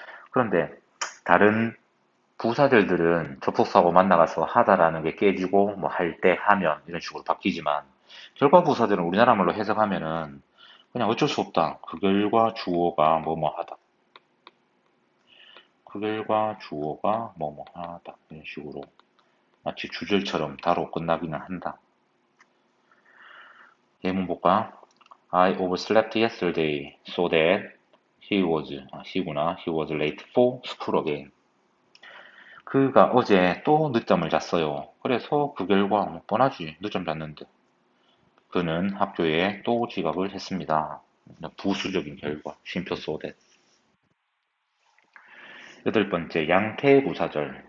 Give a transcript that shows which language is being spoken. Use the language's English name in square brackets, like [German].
[Korean] 그런데 다른 부사절들은 접속사하고 만나가서 하다라는 게 깨지고 뭐 할 때 하면 이런 식으로 바뀌지만 결과 부사절은 우리나라 말로 해석하면은 그냥 어쩔 수 없다. 그 결과 주어가 뭐뭐 하다. 그 결과 주어가 뭐뭐 하다. 이런 식으로 마치 주절처럼 다로 끝나기는 한다. 예문 볼까? [English] I overslept yesterday so that he구나. He was late for school again. [Korean] 그가 어제 또 늦잠을 잤어요. 그래서 그 결과 뭐 뻔하지. 늦잠 잤는데. 그는 학교에 또 지각을 했습니다. 부수적인 결과. 쉼표 so that. 여덟 번째, 양태부사절.